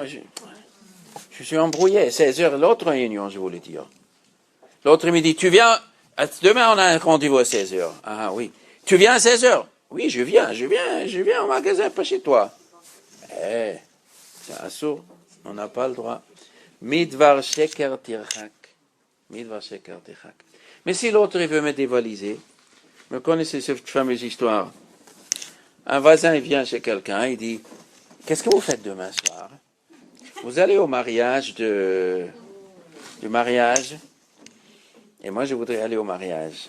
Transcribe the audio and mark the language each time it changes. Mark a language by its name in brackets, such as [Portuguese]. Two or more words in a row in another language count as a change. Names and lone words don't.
[French] Je suis embrouillé. 16 heures, l'autre réunion, je voulais dire. L'autre, il me dit, tu viens, demain, on a un rendez-vous à 16 heures. Ah oui. Tu viens à 16 heures? Oui, je viens au magasin, pas chez toi. C'est un saut. On n'a pas le droit. [Hebrew] מדבר שקר תרחק. מדבר שקר תרחק. [French] Mais si l'autre, il veut me dévaliser, vous connaissez cette fameuse histoire. Un voisin, il vient chez quelqu'un, il dit, qu'est-ce que vous faites demain soir? Vous allez au mariage du mariage, et moi je voudrais aller au mariage.